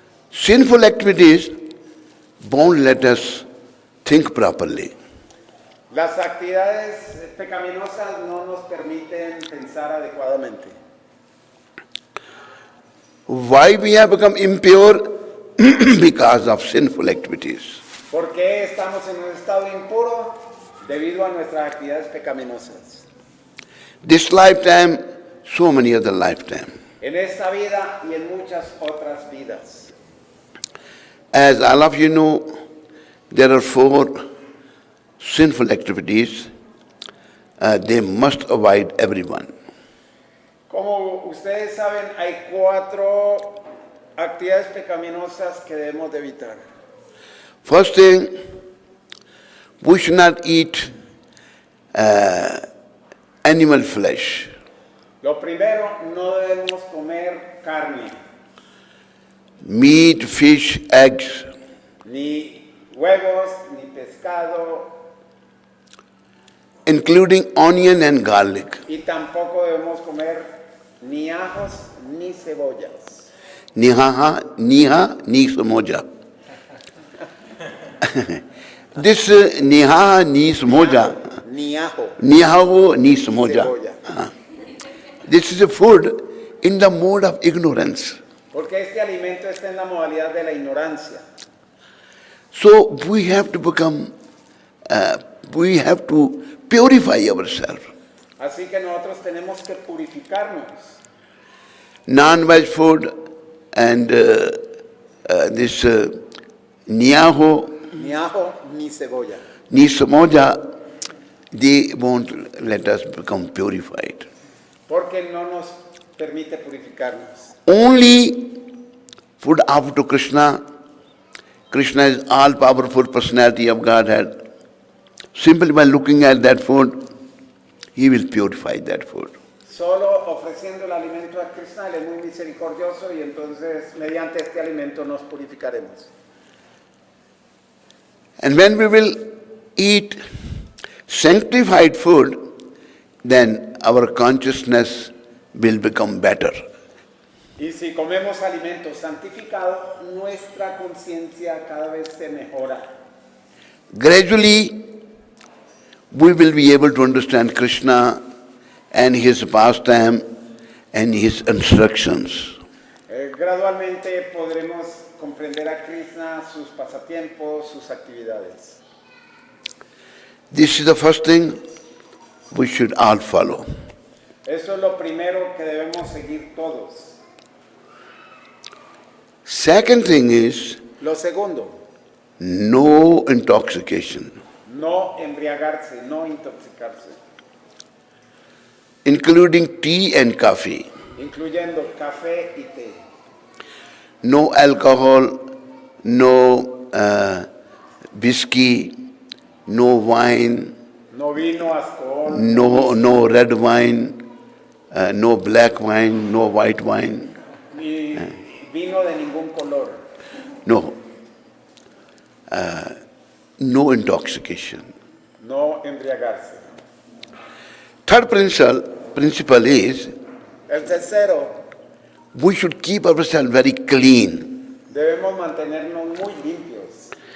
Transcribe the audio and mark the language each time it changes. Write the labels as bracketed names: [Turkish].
[English] Sinful activities won't let us think properly. [Spanish] Las actividades pecaminosas no nos permiten pensar adecuadamente. [English] Why we have become impure? Because of sinful activities. [Spanish] ¿Por qué estamos en un estado impuro? Debido a nuestras actividades pecaminosas. [English] This lifetime, so many other lifetimes. [Spanish] En esta vida y en muchas otras vidas. [English] As all of you know, there are 4 sinful activities. They must avoid everyone. [Spanish] Como ustedes saben, hay 4 actividades pecaminosas que debemos de evitar. [English] First thing, we should not eat animal flesh. [Spanish] Lo primero, no debemos comer carne, [English] Meat, fish, eggs, [Spanish] ni huevos, ni pescado, [English] including onion and garlic. [Spanish] y tampoco debemos comer ni ajos ni cebollas. Niha, ni samoja. This niha, ni samoja. Ni ajo. Nihago, ni samoja. Cebolla. [English] This is a food in the mode of ignorance. [Spanish] Porque este alimento está en la modalidad de la ignorancia. [English] So we have to become, we have to purify ourselves. [Spanish] Así que nosotros tenemos que purificarnos. [English] Non-veg food and this niaho, [Spanish] Ni ajo ni cebolla. [English] ni samoja, they won't let us become purified. [Spanish] Porque no nos permite purificarnos. [English] Only food offered to Krishna. Krishna is all-powerful personality of Godhead. Simply by looking at that food, he will purify that food. [Spanish] Solo ofreciendo el alimento a Krishna, Él es muy misericordioso y entonces mediante este alimento nos purificaremos. [English] And when we will eat sanctified food, then our consciousness will become better. [Spanish] Y si comemos alimento santificado, nuestra conciencia cada vez se mejora. [English] Gradually, we will be able to understand Krishna and his pastime and his instructions. [Spanish] Gradualmente podremos comprender a Krishna, sus pasatiempos, sus actividades. [English] This is the first thing we should all follow. [Spanish] Eso es lo primero que debemos seguir todos. [English] Second thing is [Spanish] Lo segundo, [English] no intoxication, [Spanish] no embriagarse, no intoxicarse, [English] including tea and coffee. [Spanish] incluyendo café y té. [English] No alcohol, no whiskey, no wine, [Spanish] No vino, alcohol, alcohol, [English] no red wine, no black wine, no white wine, [Spanish] ni vino de ningún color, [English] no, no intoxication. [Spanish] no embriagarse. [English] Third principle is [Spanish] El tercero, [English] we should keep ourselves very clean. [Spanish] debemos mantenernos muy limpios.